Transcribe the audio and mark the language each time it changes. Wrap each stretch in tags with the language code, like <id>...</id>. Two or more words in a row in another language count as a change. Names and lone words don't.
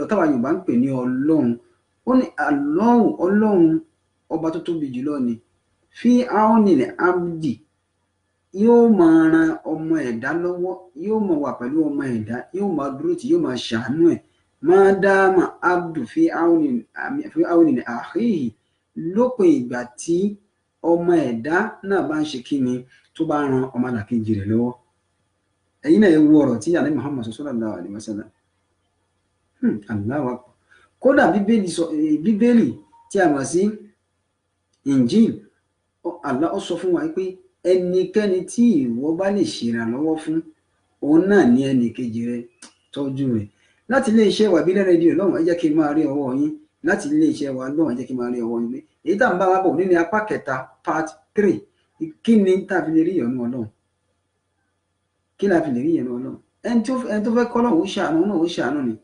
<yo>táwa Yorùbá ń pè ní Ọlọ́run ó ní Allahu Ọlọ́run ọba tó tóbi jùlọ ní</yo> <ar>في عون العبد</ar> <yo>yóò máa ran ọmọ ẹ̀dá lọ́wọ́ yóò máa wà pẹ̀lú ọmọ ẹ̀dá yóò máa dúró tí yóò máa ṣàánú ẹ̀ máa dáàmà</yo> <ar>العبد في عون أخيه</ar> <yo>lópin ìgbà tí ọmọ ẹ̀dá náà bá ń ṣe kíni tó bá ran ọmọ làkejì rẹ̀ lọ́wọ́. Ẹ̀yin náà ẹ wo ọ̀rọ̀ tí Ànábì Muhammad</yo> <ar>صلى الله عليه وسلم الله أكبر.</ar> <yo>Kódà bíbélì tí a mọ̀ sí Injil Allah ó sọ fún wa pé ẹnikẹ́ni tí ìwọ bá lè ṣèrànlọ́wọ́ fún òun náà ní ẹnì kejì rẹ tọ́jú rẹ̀. Láti iléeṣẹ́ wa ìbílẹ̀ rédíò lọ́wọ́ ẹ jẹ́ kí n máa rí ọwọ́ yín láti iléeṣẹ́ wa lọ́wọ́ ẹ jẹ́ kí n máa rí ọwọ́ yín pé èyí tá à ń bá wa bọ̀ nínú apá kẹta part 3 kí ni tá a fi lè rí ìyọ́nú Ọlọ́run kí la fi lè rí ìyọ́nú Ọlọ́run ẹni tó fẹ́ kọ́ lọ́wọ́ ó ṣàánú náà ó ṣàánú ni.</yo>